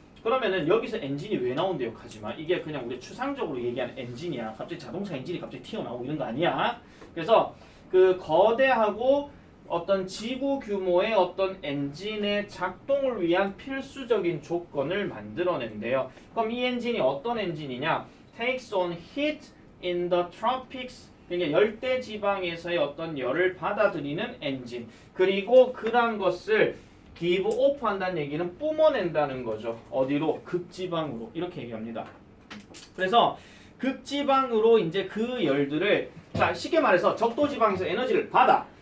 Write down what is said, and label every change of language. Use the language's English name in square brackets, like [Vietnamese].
[Korean] 그러면은 여기서 엔진이 왜 나온대요? 하지만 이게 그냥 우리 추상적으로 얘기하는 엔진이야. 갑자기 자동차 엔진이 갑자기 튀어나오고 이런 거 아니야. 그래서 그 거대하고 어떤 지구 규모의 어떤 엔진의 작동을 위한 필수적인 조건을 만들어낸대요. 그럼 이 엔진이 어떤 엔진이냐? [English] Takes on heat in the tropics. [Korean] 그러니까 열대 지방에서의 어떤 열을 받아들이는 엔진. 그리고 그러한 것을 give off 한다는 얘기는 뿜어낸다는 거죠. 어디로? 극지방으로. 이렇게 얘기합니다. 그래서 극지방으로 이제 그 열들을, 자, 쉽게 말해서 적도지방에서 에너지를 받아.